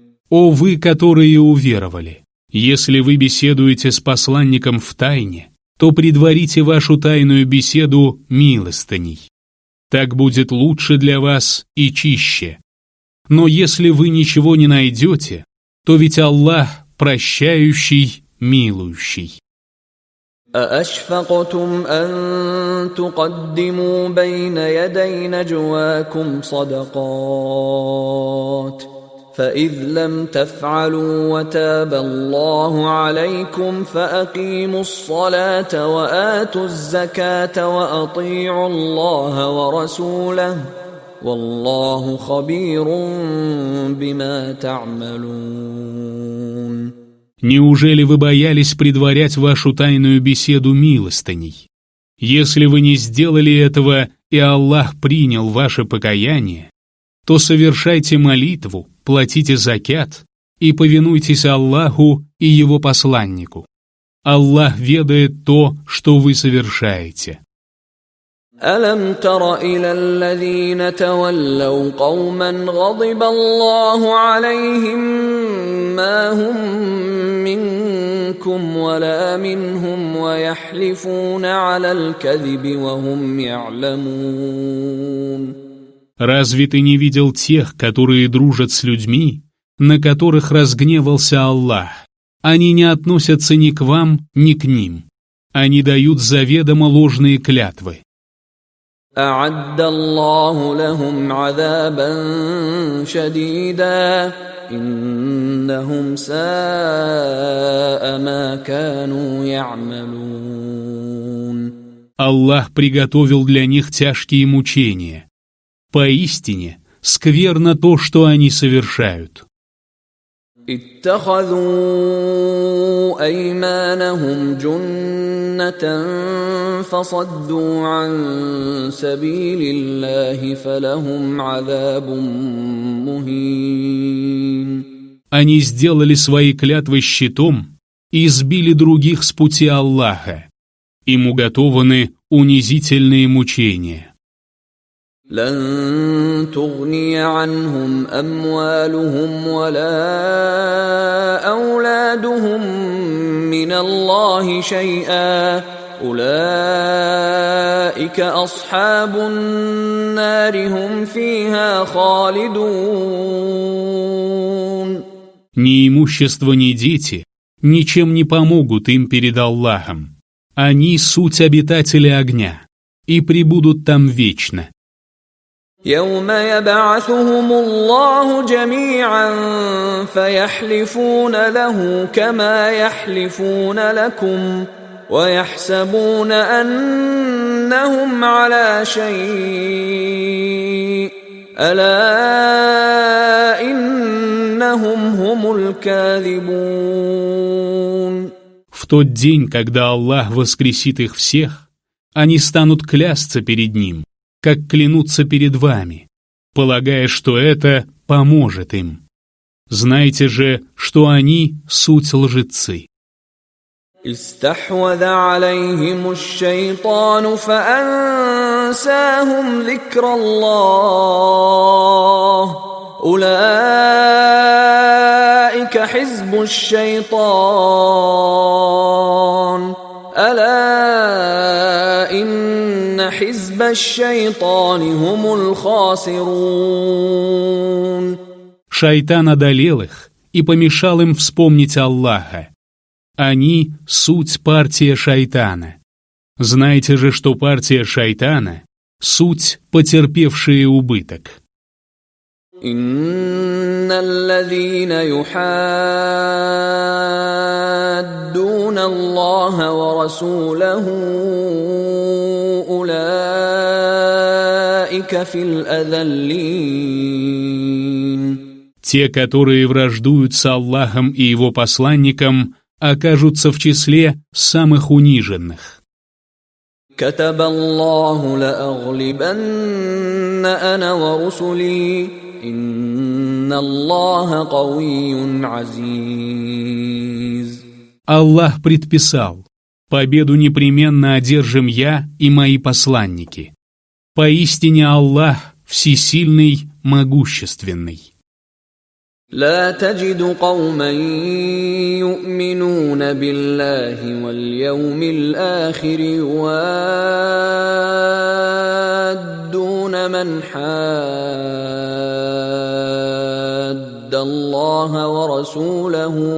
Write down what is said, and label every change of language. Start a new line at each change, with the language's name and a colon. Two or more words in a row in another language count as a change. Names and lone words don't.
Russian: О вы, которые уверовали! Если вы беседуете с посланником в тайне, то предварите вашу тайную беседу милостыней. Так будет лучше для вас и чище. Но если вы ничего не найдете, то ведь Аллах прощающий, милующий.
Arabic: أأشفقتم أن تقدموا بين يدي نجواكم صدقات فإذ لم تفعلوا وتاب الله عليكم فأقيموا الصلاة وآتوا الزكاة وأطيعوا الله ورسوله والله خبير بما تعملون.
Russian: Неужели вы боялись предварять вашу тайную беседу милостыней? Если вы не сделали этого, и Аллах принял ваше покаяние, то совершайте молитву, платите закят и повинуйтесь Аллаху и Его посланнику. Аллах ведает то, что вы совершаете.
Arabic: ألم تر إلى الذين تولوا قوما غضب الله عليهم ما هم منكم ولا منهم ويحلفون على الكذب وهم يعلمون.
Russian: Разве ты не видел тех, которые дружат с людьми, на которых разгневался Аллах? Они не относятся ни к вам, ни к ним. Они дают заведомо ложные клятвы.
Arabic: أعد الله لهم عذابا شديدا إنهم ساء ما كانوا يعملون.
Russian: Аллах приготовил для них тяжкие мучения. Поистине, скверно то, что они совершают.
Arabic: اتخذوا أيمانهم جنة فصدوا عن سبيل الله فلهم عذاب مهين.
Russian: Они сделали свои клятвы щитом и сбили других с пути Аллаха. Им уготованы унизительные мучения.
Arabic: لن تغني عنهم أموالهم ولا أولادهم من الله شيئا أولئك أصحاب النار هم فيها خالدون.
Russian: Ни имущество, ни дети ничем не помогут им перед Аллахом. Они суть обитатели огня и пребудут там вечно.
Arabic: يوم يبعثهم الله جميعا فيحلفون له كما يحلفون لكم ويحسبون أنهم على شيء ألا إنهم هم الكاذبون.
Russian: В тот день, когда Аллах воскресит их всех, они станут клясться перед Ним, как клянутся перед вами, полагая, что это поможет им. Знайте же, что они суть лжецы.
Arabic: استحوذ عليهم الشيطان فأنساهم ذكر الله أولئك حزب الشيطان ألا إن حزب الشيطان هم الخاسرون.
Russian: Шайтан одолел их и помешал им вспомнить Аллаха. Они — суть партия шайтана. Знайте же, что партия шайтана — суть потерпевшие убыток.
Arabic: إن الذين يحادون الله ورسوله أولئك في الأذلين.
Russian: Те, которые враждуют с Аллахом и Его посланником, окажутся в числе самых униженных.
Arabic: كتب الله لأغلبن أنا ورسلي إن الله قوي عزيز.
Russian: Аллах предписал: победу непременно одержим я и мои посланники. Поистине Аллах всесильный, могущественный.
Arabic: لا تجد قوما يؤمنون بالله واليوم الآخر يوادون من حاد الله ورسوله